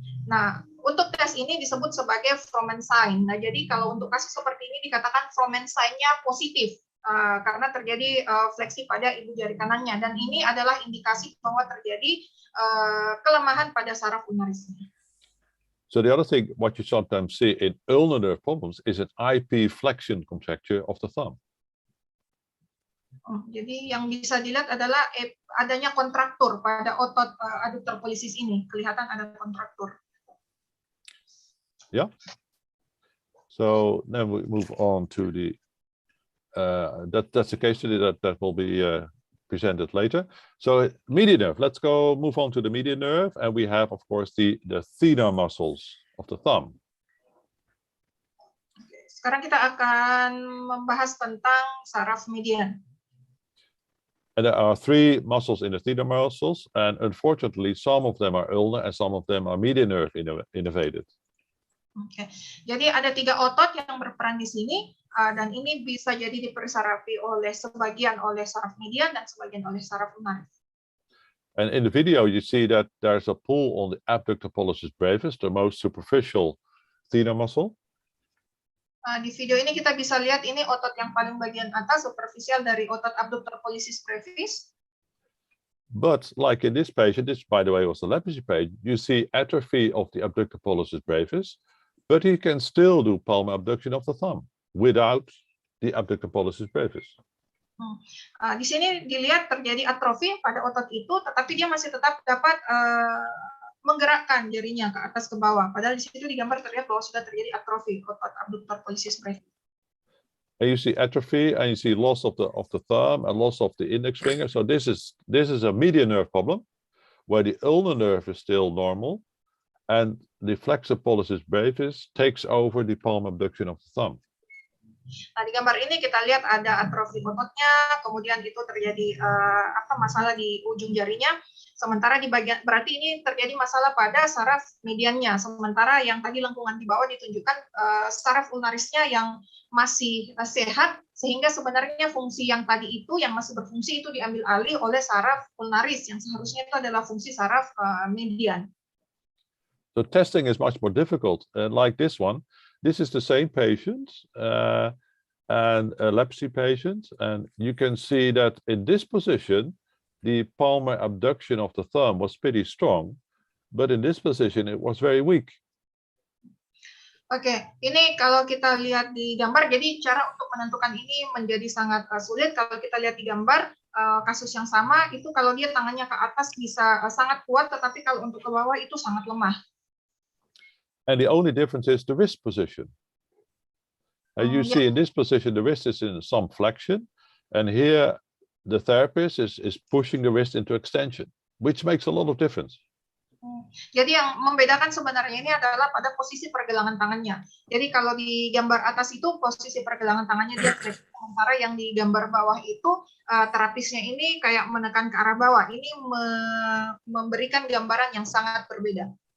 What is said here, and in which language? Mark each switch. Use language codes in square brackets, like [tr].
[id] Nah, untuk tes ini disebut sebagai Froben sign. Nah, jadi kalau untuk kasus seperti ini dikatakan Froben sign-nya positif. Karena terjadi fleksi pada ibu jari kanannya, dan ini adalah indikasi bahwa terjadi kelemahan pada saraf ulnarisnya. [en] So the other thing, what you sometimes see in ulnar nerve problems is an IP flexion contracture of the thumb. [id] Jadi yang bisa dilihat adalah adanya kontraktur pada otot aduktor pollicis ini, kelihatan ada kontraktur. Yeah. [en] So then we move on to the that's the case study that will be presented later. So median nerve, let's move on to the median nerve, and we have, of course, the thenar muscles of the thumb. [id] Sekarang kita akan membahas tentang saraf median. [en] And there are three muscles in the thenar muscles, and unfortunately, some of them are ulnar and some of them are median nerve innervated. [id] Oke, jadi ada 3 otot yang berperan di sini, dan ini bisa jadi dipersarafi oleh sebagian oleh saraf median dan sebagian oleh saraf ulnaris. [en] And in the video, you see that there's a pull on the abductor pollicis brevis, the most superficial thenar muscle. [id] Di video ini kita bisa lihat ini otot yang paling bagian atas, superficial dari otot abductor pollicis brevis. [en] But like in this patient, this by the way was the leprosy patient, you see atrophy of the abductor pollicis brevis, but he can still do palmar abduction of the thumb without the abductor pollicis brevis. [id] Di sini dilihat terjadi atrofi pada otot itu, tetapi dia masih tetap dapat menggerakkan jarinya ke atas ke bawah. Padahal di situ di gambar terlihat bahwa sudah terjadi atrofi otot abductor pollicis brevis. [en] And you see atrophy, and you see loss of the thumb and loss of the index finger. So this is a median nerve problem, where the ulnar nerve is still normal, and the flexor pollicis brevis takes over the palmar abduction of the thumb. [id] Nah, di gambar ini kita lihat ada atrofi ototnya, kemudian itu terjadi masalah di ujung jarinya. Sementara di bagian, berarti ini terjadi masalah pada saraf mediannya. Sementara yang tadi lengkungan di bawah ditunjukkan saraf ulnarisnya yang masih sehat, sehingga sebenarnya fungsi yang tadi itu yang masih berfungsi itu diambil alih oleh saraf ulnaris yang seharusnya itu adalah fungsi saraf median. [en] So testing is much more difficult. Like this one, this is the same patient and a leprosy patient, and you can see that in this position, the palmar abduction of the thumb was pretty strong, but in this position it was very weak. [id] Oke, ini kalau kita lihat di gambar, jadi cara untuk menentukan ini menjadi sangat sulit. Kalau kita lihat di gambar, kasus yang sama, itu kalau dia tangannya ke atas bisa sangat kuat, tetapi kalau untuk ke bawah itu sangat lemah. [en] And the only difference is the wrist position. You see in this position, the wrist is in some flexion, and here the therapist is pushing the wrist into extension, which makes a lot of difference. [id] Jadi yang membedakan sebenarnya ini adalah pada posisi pergelangan tangannya. Jadi kalau di gambar atas itu posisi pergelangan tangannya dia fleksi, sementara yang di gambar bawah itu terapisnya ini kayak menekan ke arah bawah. Ini memberikan gambaran yang sangat berbeda.